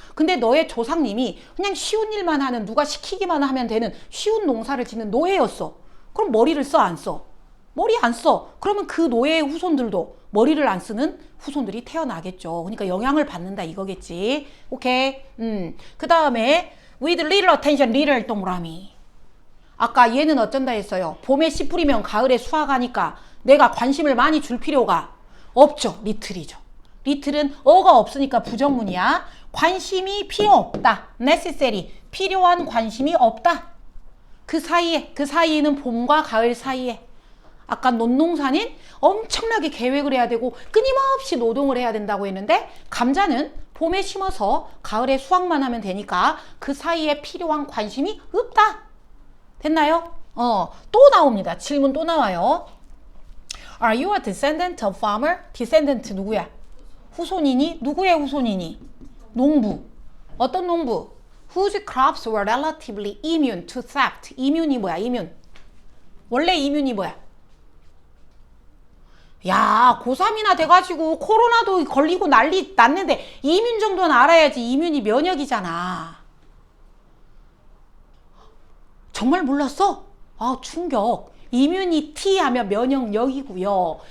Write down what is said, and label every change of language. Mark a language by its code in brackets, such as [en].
[ko] 근데 너의 조상님이 그냥 쉬운 일만 하는 누가 시키기만 하면 되는 쉬운 농사를 짓는 노예였어. 그럼 머리를 써 안 써? 머리 안 써. 그러면 그 노예의 후손들도 머리를 안 쓰는 후손들이 태어나겠죠. 그러니까 영향을 받는다 이거겠지. 오케이. 그 다음에 [en] with little attention, little [ko] 동그라미. 아까 얘는 어쩐다 했어요. 봄에 씨 뿌리면 가을에 수확하니까 내가 관심을 많이 줄 필요가 없죠. 리틀이죠. 리틀은 어가 없으니까 부정문이야. 관심이 필요 없다. necessary. 필요한 관심이 없다. 그 사이에는 봄과 가을 사이에. 아까 논농사는 엄청나게 계획을 해야 되고 끊임없이 노동을 해야 된다고 했는데 감자는 봄에 심어서 가을에 수확만 하면 되니까 그 사이에 필요한 관심이 없다. 됐나요? 또 나옵니다. 질문 또 나와요. [en] Are you a descendant of farmer? [ko] descendant 누구야? 후손이니? 누구의 후손이니? 농부. 어떤 농부? [en] Whose crops were relatively immune to theft. [ko] immune이 뭐야? immune. 원래 immune이 뭐야? 야, 고3이나 돼가지고 코로나도 걸리고 난리 났는데 이뮨 정도는 알아야지. 이뮨이 면역이잖아. 정말 몰랐어? 아, 충격. 이뮤니티 하면 면역력이고요.